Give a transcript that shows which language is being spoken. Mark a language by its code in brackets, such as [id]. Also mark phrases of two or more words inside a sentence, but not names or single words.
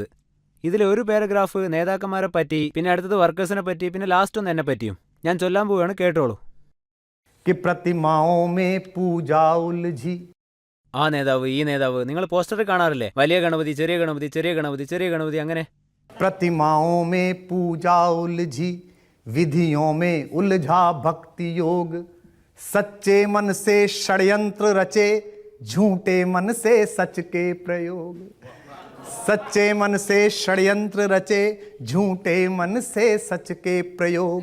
[ml] ഇതിലെ ഒരു പാരഗ്രാഫ് നേതാക്കന്മാരെ പറ്റി, പിന്നെ അടുത്തത് വർക്കേഴ്സിനെ പറ്റി, പിന്നെ ലാസ്റ്റ് ഒന്ന് എന്നെ പറ്റിയും. ഞാൻ ചൊല്ലാൻ പോവുകയാണ്, കേട്ടോളൂ. ആ നേതാവ്, ഈ നേതാവ് നിങ്ങൾ പോസ്റ്ററിൽ കാണാറില്ലേ? വലിയ ഗണപതി, ചെറിയ ഗണപതി, ചെറിയ ഗണപതി, ചെറിയ ഗണപതി, അങ്ങനെ. [hi] प्रतिमाओं में पूजा उलझी, विधियों में उलझा भक्ति योग, सच्चे मन से षड्यंत्र रचे, झूठे मन से सच के प्रयोग। सच्चे मन से षड्यंत्र रचे, झूठे मन से सच के प्रयोग।